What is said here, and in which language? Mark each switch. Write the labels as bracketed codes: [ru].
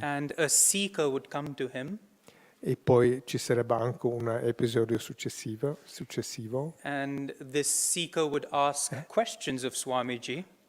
[en] And a seeker would come to him. [it] E poi ci sarebbe anche un episodio successivo. [en] And this seeker would ask questions of Swamiji.